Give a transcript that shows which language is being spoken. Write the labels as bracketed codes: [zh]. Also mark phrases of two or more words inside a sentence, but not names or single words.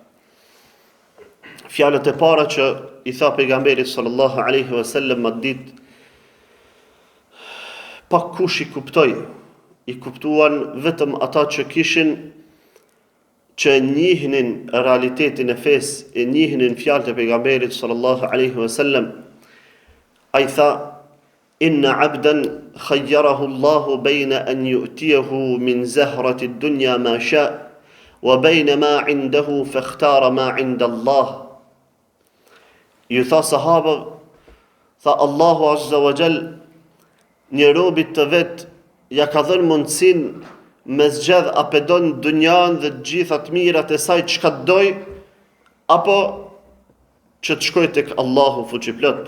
[sq] Fjalët e para që i tha pejgamberi [ar] صلى الله عليه وسلم [sq] atë ditë, pak kush i kuptoi, i kuptuan vetëm ata që kishin, që njihnin realitetin e fesë, e njihnin fjalët e pejgamberit [ar] صلى الله عليه وسلم. [sq] Ai tha: [ar] إن عبدا خيره الله بين أن يؤتيه من زهرة الدنيا ما شاء وبين ما عنده فاختار ما عند الله. [sq] Ju tha sahabë, tha Allahu [ar] عز وجل [sq] një robit të vet ja ka dhënë mundësin me zgjedh a pedon dunjan dhe gjitha të mirat e saj çka doj, apo që të shkoj tek Allahu fuqiplot.